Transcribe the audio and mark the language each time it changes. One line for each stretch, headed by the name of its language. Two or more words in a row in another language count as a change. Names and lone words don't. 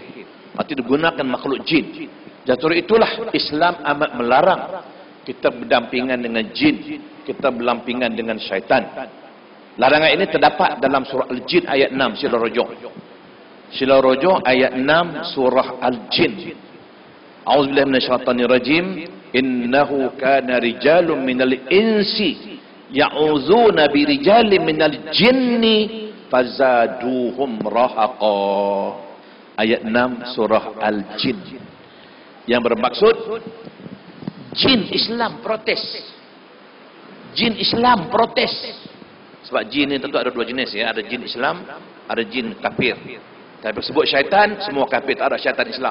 Malay: Artinya digunakan makhluk jin. Jatuh itulah Islam amat melarang kita berdampingan dengan jin, kita berdampingan dengan syaitan. Larangan ini terdapat dalam surah Al-Jin ayat 6, Sila Rujuk. Sila Rujuk ayat 6 surah Al-Jin.
Arabic: أعوذ بالله من الشيطان الرجيم. وأنه كان رجال من الإنس يعوذون برجال من الجن فزادوهم رهقا.
Malay: Ayat 6 surah Al-Jin. Yang bermaksud jin Islam protes. Jin Islam protes. Sebab jin ini tentu ada dua jenis ya, ada jin Islam, ada jin kafir. Tapi sebut syaitan, semua kafir, tak ada syaitan Islam.